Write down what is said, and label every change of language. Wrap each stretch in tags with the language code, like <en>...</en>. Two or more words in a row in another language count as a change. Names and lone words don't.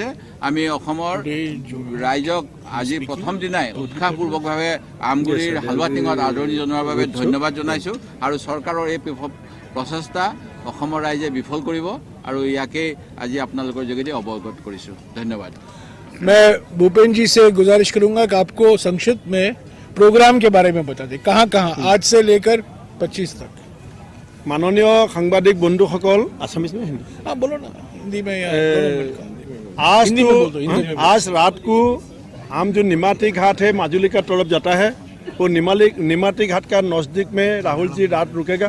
<as>আমি অসমৰ ৰাইজক আজি প্ৰথম দিনাই উৎসাহপূৰ্বকভাৱে আমগুৰিৰ হালৱা টিঙত আদৰণি জনোৱাৰ বাবে ধন্যবাদ জনাইছোঁ, আৰু চৰকাৰৰ এই প্ৰচেষ্টা অসমৰ ৰাইজে বিফল কৰিব, আৰু ইয়াকে আজি আপোনালোকৰ যোগেদি অৱগত কৰিছোঁ। ধন্যবাদ।</as> <hi>मैं भूपेन जी से गुजारिश करूंगा कि आपको संक्षिप्त में प्रोग्राम के बारे में बता दें, कहाँ कहाँ आज से लेकर 25 तक। माननीय सांबादिक बंधुসকল, आसामीज में हिंदी? हाँ बोलो ना, हिंदी में या आज रात को हम जो निमाती घाट है माजुली का तरफ जाता है, वो निमाती घाट का नजदीक में राहुल जी रात रुकेगा।</hi>